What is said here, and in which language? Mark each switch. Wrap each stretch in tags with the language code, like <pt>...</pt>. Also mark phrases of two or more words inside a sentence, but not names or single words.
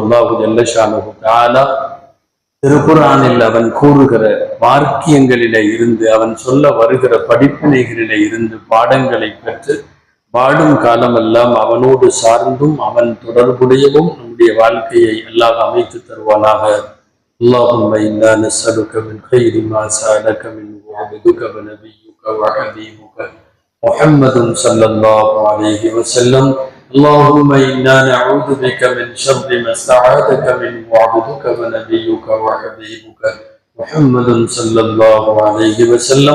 <ar>الله جل شأنه تعالى</ar> <ta>திருக்குர்ஆனில் அவன் கூறுகிற வாக்கியங்களிலே இருந்து, அவன் சொல்ல வருகிற படிப்பினைகளிலே இருந்து பாடங்களை பெற்று வாழும் காலமெல்லாம் அவனோடு சார்ந்தும் அவன் தொடர்புடையவும் நம்முடைய வாழ்க்கையை அல்லாஹ் அமைத்து தருவானாக.</ta> <ar>اللهم إنا نسألك من خير ما سألك منه عبدك ونبيك وحبيبك محمد صلى الله عليه وسلم. اللهم إنا نعوذ بك من شر ما استعاذك منه عبدك ونبيك وحبيبك محمد صلى الله عليه وسلم.</ar>